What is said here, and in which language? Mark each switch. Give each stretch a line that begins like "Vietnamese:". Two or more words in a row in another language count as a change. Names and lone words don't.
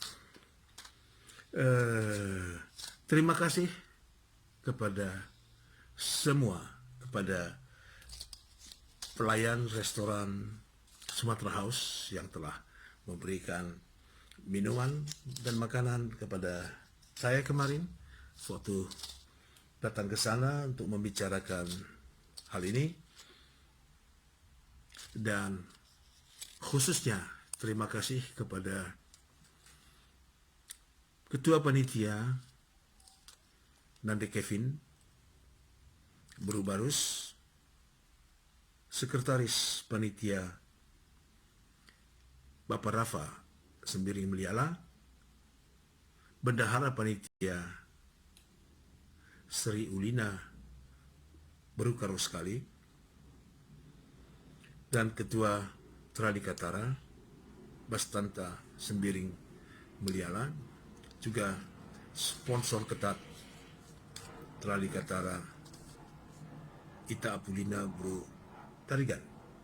Indonesian: Terima kasih kepada semua, kepada pelayan restoran Sumatera House yang telah memberikan minuman dan makanan kepada saya kemarin waktu datang ke sana untuk membicarakan hal ini. Dan khususnya terima kasih kepada Ketua Panitia Nande Kevin Berubarus, Sekretaris Panitia Bapak Rafa Sembiring Meliala, Bendahara Panitia Sri Ulina Berukaro sekali, dan Ketua Trali Katara Bastanta Sembiring Meliala, juga sponsor ketat Trali Katara Ita Apulina Bro Tarigan.